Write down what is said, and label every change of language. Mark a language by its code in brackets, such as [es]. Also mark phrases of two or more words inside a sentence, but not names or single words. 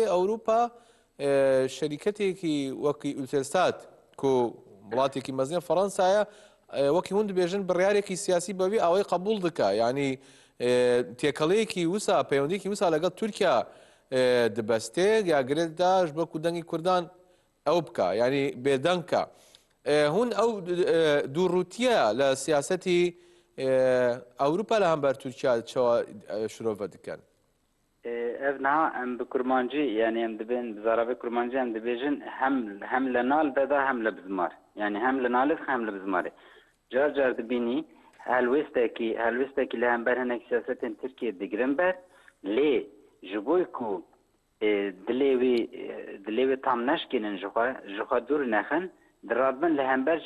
[ku] ئەوروپا شەریکەتێکی وەکی ئولتێرسات و وڵاتێکی مەزنیە فەڕەنسایە وەکی هون دەبێژن بڕیارێکی سیاسی بەوی ئەوەی قبول دکا یعنی تێکەڵەیەکی وسا پەیوەندیکی وسا لەگەڵ تورکیا دەبەستێ یاگرێتداش بەکو دەنگی کوردان ئەو بکە ینی بێدەنگکە هون ئەو دووڕوتیە لە سیاسەتی ئەوروپا لە هەمبەر تورکیا چاوە شرۆڤە دکەن ev niha em bi kurmancî yani em dibên bi zarabê kurmancî em dibêjin hem li nal de da hem li bizmar yani hem li nalê hem li bizmarê car car dibînî helwestekî li hember hinek siyasetên Tirkiye digirin ber lê ji bo ku dilê wê tam neşkênin ji xwe dûr nexin diradbin li hember jî